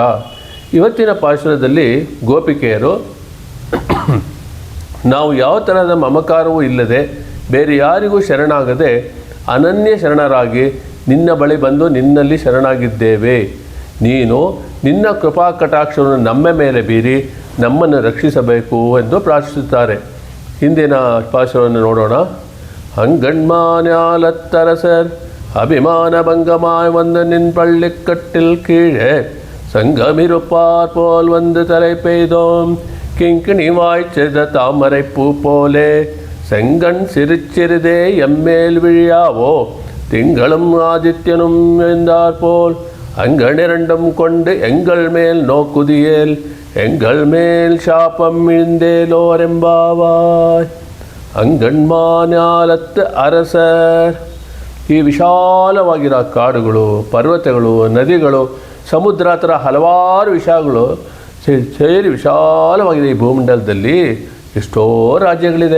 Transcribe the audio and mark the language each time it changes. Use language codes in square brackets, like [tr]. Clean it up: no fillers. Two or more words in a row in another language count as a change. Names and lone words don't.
[kn] ಇವತ್ತಿನ ಪಾಶುರದಲ್ಲಿ ಗೋಪಿಕೆಯರು ನಾವು ಯಾವ ತರಹದ ಮಮಕಾರವೂ ಇಲ್ಲದೆ ಬೇರೆ ಯಾರಿಗೂ ಶರಣಾಗದೆ ಅನನ್ಯ ಶರಣರಾಗಿ ನಿನ್ನ ಬಳಿ ಬಂದು ನಿನ್ನಲ್ಲಿ ಶರಣಾಗಿದ್ದೇವೆ. ನೀನು ನಿನ್ನ ಕೃಪಾ ಕಟಾಕ್ಷವನ್ನು ನಮ್ಮ ಮೇಲೆ ಬೀರಿ ನಮ್ಮನ್ನು ರಕ್ಷಿಸಬೇಕು ಎಂದು ಪ್ರಾರ್ಥಿಸುತ್ತಾರೆ. ಹಿಂದಿನ ಪಾಶುರವನ್ನು ನೋಡೋಣ. [ta] அங்கண்மாஞாலத்தரசர் அபிமான பங்கமாய் வந்து நின் பள்ளிக்கட்டில் கீழே சங்கமிருப்பார் போல் வந்து தலை பெய்தோம். கிங்கிணி வாய்ச்செத தாமரை பூ போலே செங்கண் சிறுச்சிறிதே எம்மேல் விழியாவோ. திங்களும் ஆதித்யனும் எழுந்தார் போல் அங்கணிரண்டும் கொண்டு எங்கள் மேல் நோக்குதியேல் எங்கள் மேல் சாபம் இழிந்தேலோர் எம்பாவாய். அங்கண்மாஞாலத்து அரசர். [kn] ಈ ವಿಶಾಲವಾಗಿರೋ ಕಾಡುಗಳು, ಪರ್ವತಗಳು, ನದಿಗಳು, ಸಮುದ್ರ ಥರ ಹಲವಾರು ವಿಷಯಗಳು ಸೇರಿ ವಿಶಾಲವಾಗಿದೆ. ಈ ಭೂಮಂಡಲದಲ್ಲಿ ಎಷ್ಟೋ ರಾಜ್ಯಗಳಿದೆ.